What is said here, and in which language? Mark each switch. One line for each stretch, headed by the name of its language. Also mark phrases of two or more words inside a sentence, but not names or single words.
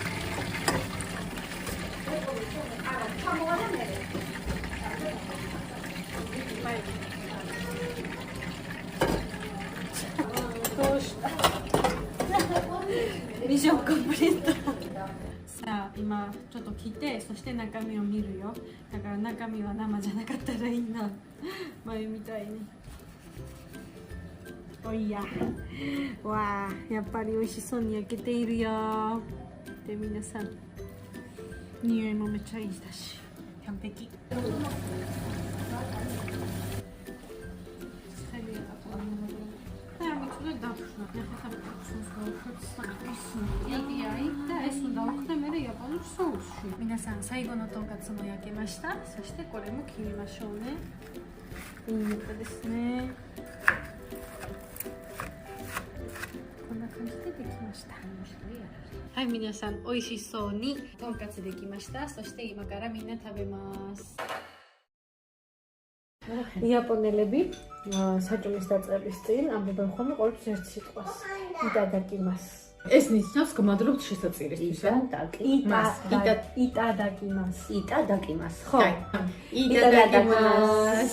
Japanese: ミッションコンプリート。さあ今ちょっと切ってそして中身を見るよ。だから中身は生じゃなかったらいいな。前みたいに。おいや。わあ、やっぱり美味しそうに焼けているよ。で皆さん ნიოი მომეჩა ისდაში. Campeki. 皆さん最後のとんかつも焼けました。そしてこれも切りましょうね。いい肉ですね。こんな感じでできました。はい、皆さん美味しそうにとんかつできました。そして今からみんな食べます。
Georgian: იაპონელები საჭმლის დაწყების წინ ამბობენ ხოლმე ყოველთვის ერთ სიტყვას იტადაკიმას. ეს ნიშნავს გმადლობთ შესაწირისთვის.
Japanese: იტადაკიმას. იტადაკიმას.
Georgian: ხო.
Japanese: იტადაკიმას.